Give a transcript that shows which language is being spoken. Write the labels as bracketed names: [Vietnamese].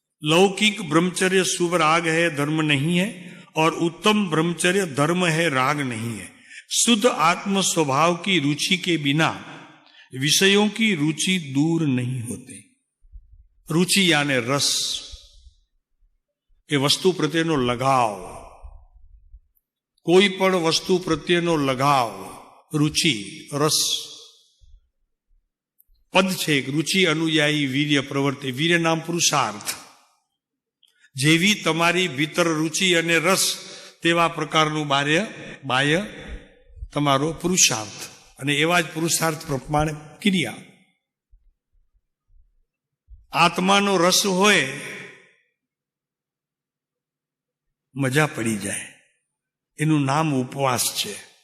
[Hindi] लौकिक ब्रह्मचर्य शुभ राग है, धर्म नहीं है, और उत्तम ब्रह्मचर्य धर्म है, राग नहीं है। शुद्ध आत्म स्वभाव की रुचि के बिना विषयों की रुचि दूर नहीं होती। रुचि यानी रस, [Gujarati] એ વસ્તુ પ્રત્યેનો લગાવ, કોઈ પણ વસ્તુ પ્રત્યેનો લગાવ, रुचि, रस। [Hindi] पद છે रुचि अनुयायी वीर्य प्रवृत्ति। वीर्य नाम पुरुषार्थ। [Gujarati] જેવી તમારી ભીતર રુચિ અને રસ, તેવા પ્રકારનું બાહ્ય તમારો પુરુષાર્થ, અને એવા જ પુરુષાર્થ પ્રમાણે ક્રિયા। આત્માનો રસ હોય, મજા પડી જાય, એનું નામ ઉપવાસ છે।